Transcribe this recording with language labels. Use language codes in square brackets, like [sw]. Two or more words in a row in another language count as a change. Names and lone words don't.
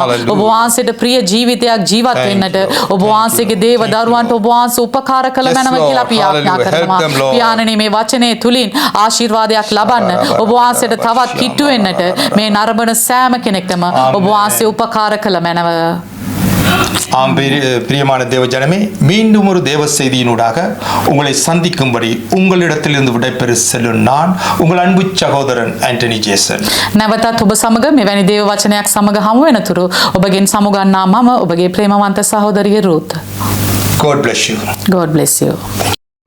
[si] ඔබ වහන්සේට ප්‍රිය ජීවිතයක් ජීවත් වෙන්නට ඔබ වහන්සේගේ දේව දරුවන්ට ඔබ වහන්සේ උපකාර කළ මැනව කියලා අපි යාඥා කරනවා. පියාණනි මේ වචනේ තුලින් ආශිර්වාදයක් ලබන්න ඔබ වහන්සේට තවත් කිට්ටු වෙන්නට මේ නරඹන සෑම කෙනෙක්ටම ඔබ වහන්සේ උපකාර කළ මැනව. [ta] ஆம் பிரியமான தேவ ஜனமே, மீண்டும் ஒரு தேவ செய்தியினூடாக உங்களை சந்திக்கும்படி உங்களிடத்திலிருந்து விடைபெறு செல்லும் நான் உங்கள் அன்பு சகோதரன் ஆண்டனி ஜேசன். [si] නැවතත් ඔබ සමග මෙවැනි දේව වචනයක් සමග හමු වෙනතුරු ඔබගෙන් සමුගන්නා මම ඔබගේ ප්‍රේමවන්ත සහෝදරිය රුත්. [en] God bless you. God bless you.